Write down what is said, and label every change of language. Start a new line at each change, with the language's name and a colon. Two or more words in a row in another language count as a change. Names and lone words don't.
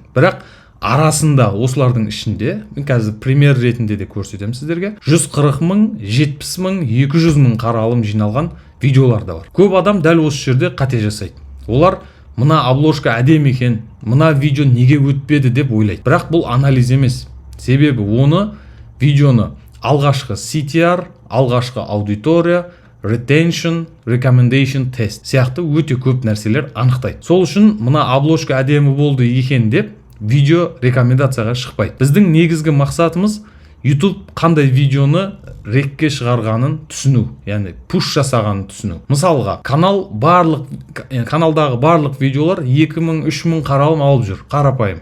Kazakh: Бірақ арасында осылардың ішінде, мен қазір пример ретінде де көрсетемін сіздерге, 140 мың, 70 мың, 200 мың қаралым жиналған видеолар да бар. Көп адам дәл осы жерде қате жасайды. Олар мына обложка әдемі екен, мына видео неге өтпеді деп ойлайды. Бірақ бұл анализ емес. Себебі оны видеоны алғашқы CTR, алғашқы аудитория,
English: retention, recommendation test
Kazakh: сияқты өте көп нәрселер анықтайды. Сол үшін мына обложка әдемі болды екен деп видео рекомендацияға шықпайды. Біздің негізгі мақсатымыз YouTube қандай видеоны рекке шығарғанын түсіну, яғни пуш жасағанын түсіну. Мысалға, каналдағы барлық видеолар 2000-3000 қаралым алып жүр, қарапайым.